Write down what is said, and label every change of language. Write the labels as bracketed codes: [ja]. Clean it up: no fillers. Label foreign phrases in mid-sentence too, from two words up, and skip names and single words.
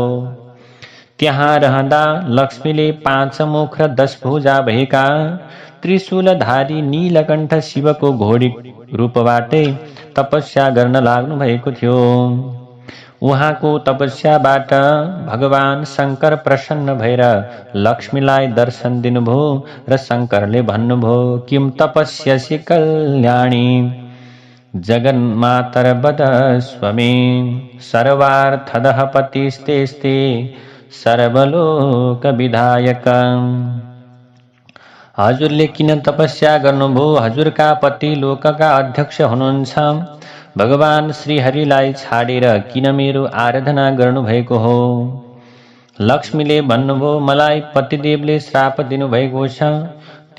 [ne] त्यहाँ रहँदा लक्ष्मीले 5 मुख र 10 भुजा भएका त्रिशूलधारी नीलकण्ठ शिवको घोडी रूपबाटै तपस्या गर्न लाग्नु भएको थियो। उहाँको तपस्याबाट भगवान शङ्कर प्रसन्न भएर लक्ष्मीलाई दर्शन दिनुभयो र शङ्करले भन्नुभयो, [sa] किम तपस्यसि कल्याणी जगन्मातर्वद स्वमे सर्वार्थदः पतिस्तेस्ते सर्वलोक विधायक। [ne] हजुरले किन तपस्या गर्नुभयो? हजुरका पति लोकका अध्यक्ष हुनुहुन्छ। भगवान श्रीहरिलाई छाडेर किन मेरो आराधना गर्नुभएको हो? लक्ष्मीले भन्नुभयो, मलाई पतिदेवले श्राप दिनुभएको छ।